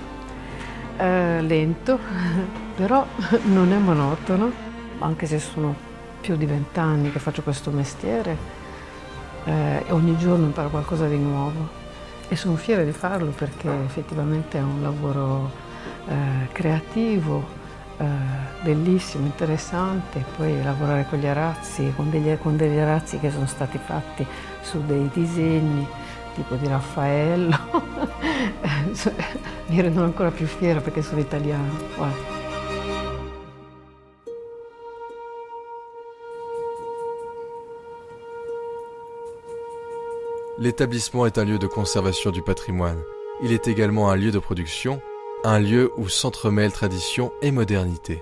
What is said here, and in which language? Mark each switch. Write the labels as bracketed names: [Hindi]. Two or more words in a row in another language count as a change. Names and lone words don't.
[Italian] Lento, però non è monotono, anche se sono più di 20 anni che faccio questo mestiere, ogni giorno imparo qualcosa di nuovo e sono fiera di farlo perché effettivamente è un lavoro creativo, bellissimo, interessante. Poi lavorare con gli arazzi, con degli arazzi che sono stati fatti su dei disegni tipo di Raffaello, mi rendono ancora più fiera perché sono italiana. Guarda. [French] L'établissement est un lieu de conservation du patrimoine. Il est également un lieu de production, un lieu où s'entremêlent tradition et modernité.